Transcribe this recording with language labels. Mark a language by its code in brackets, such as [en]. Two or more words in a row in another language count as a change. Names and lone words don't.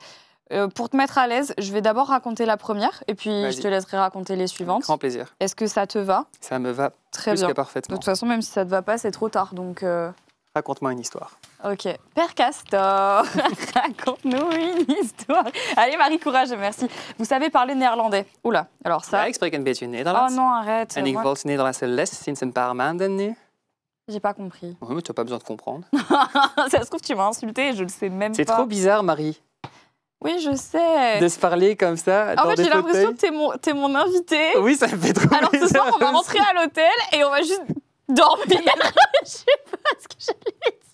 [fr] Pour te mettre à l'aise, je vais d'abord raconter la première et puis je te laisserai raconter les suivantes. Grand plaisir. Est-ce que ça te va? Ça me va très plus bien. que De parfaitement. toute façon, même si ça te va pas, c'est trop tard. Donc, raconte-moi une histoire. Ok. Père Castor, raconte-nous une histoire. Allez, Marie, courage, merci. Vous savez parler néerlandais? Oula, alors ça... [nl] Ja, ik spreek een beetje Nederlands. [fr] Oh non, arrête. [nl] En ik volg Nederlandse les sinds een paar maanden nu. [fr] J'ai pas compris. Oui, mais tu n'as pas besoin de comprendre. Ça se trouve, tu m'as insulté et je le sais même pas. C'est trop bizarre, Marie, Oui, je sais. de se parler comme ça dans En fait, des j'ai l'impression fauteuils. que t'es mon invité. Oui, ça me fait trop Alors ce bizarre soir, on va rentrer à l'hôtel et on va juste dormir. Je sais pas ce que j'allais dire.